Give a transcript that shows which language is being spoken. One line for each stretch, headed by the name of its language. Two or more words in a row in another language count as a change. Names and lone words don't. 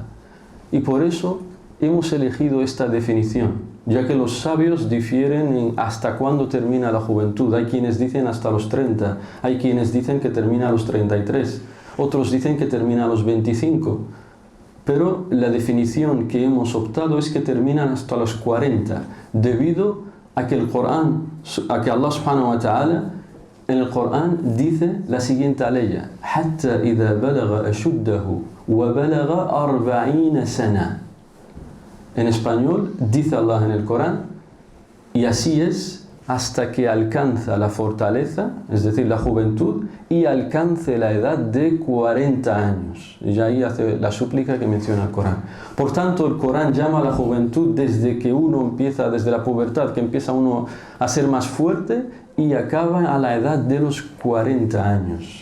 Spanish: Y por eso hemos elegido esta definición, ya que los sabios difieren en hasta cuándo termina la juventud. Hay quienes dicen hasta los 30, hay quienes dicen que termina a los 33, otros dicen que termina a los 25. Pero la definición que hemos optado es que terminan hasta los 40, debido a que
Arabic: الله سبحانه وتعالى
Spanish: en el Corán dice la siguiente aleya:
Arabic: حتى إذا بلغ أشده وبلغ 40 سنة.
Spanish: En español dice Allah en el Corán, y así es hasta que alcanza la fortaleza, es decir, la juventud, y alcance la edad de 40 años. Y ahí hace la súplica que menciona el Corán. Por tanto, el Corán llama a la juventud desde que uno empieza, desde la pubertad, que empieza uno a ser más fuerte, y acaba a la edad de los 40 años.